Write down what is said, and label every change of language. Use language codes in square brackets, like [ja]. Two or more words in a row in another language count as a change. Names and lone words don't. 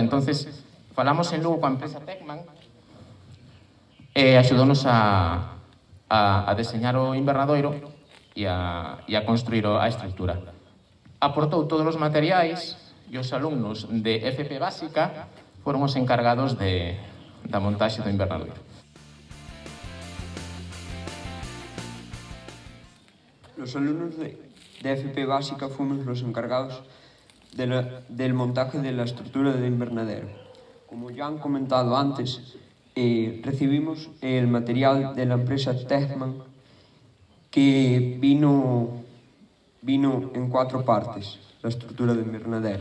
[gl] Entonces, falamos en Lugo coa empresa Tecman e axudounos a deseñar o invernadoiro e a construir a estrutura. Aportou todos os materiais e os alumnos de FP Básica foron os encargados da montaxe do invernadoiro. [es] Los alumnos de FP Básica fuimos los encargados del montaje de la estructura del invernadero. Como ya han comentado antes, recibimos el material de la empresa Techman, que vino en 4 partes, la estructura del invernadero.